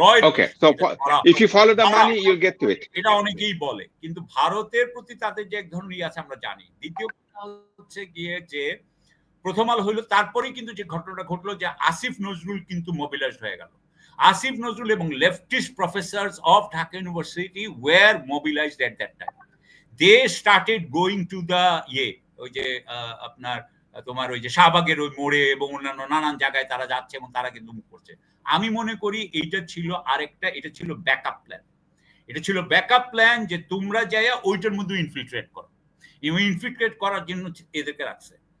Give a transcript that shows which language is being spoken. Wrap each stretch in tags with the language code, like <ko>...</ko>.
<en>okay, so if you follow the money you'll get to it.</en> <bn>এটা অনেকেই বলে, কিন্তু ভারতের প্রতি তাদের যে এক ধরনের আছে আমরা জানি। দ্বিতীয় হচ্ছে গিয়ে যে প্রথম আলো হইলো, তারপরেই কিন্তু যে ঘটনাটা ঘটলো যে আসিফ নজরুল কিন্তু মোবিলাইজড হয়ে গেল।</bn> <en>Asif Nazrul এবং leftist professors of Dhaka University were mobilized at that time. They started going to the</en> <bn>ওই যে আপনার তোমার ওই যে শাহবাগের ওই মোড়ে এবং অন্যান্য নানান জায়গায় তারা যাচ্ছে এবং তারা কিন্তু মুভ করছে। আমি মনে করি এইটা ছিল আরেকটা, এটা ছিল ব্যাকআপ প্ল্যান। এটা ছিল ব্যাকআপ প্ল্যান যে তোমরা যাইয়া ওইটার মধ্যে ইনফিল্ট্রেট করো, এবং ইনফিল্ট্রেট করার জন্য এদেরকে রাখছে।</bn>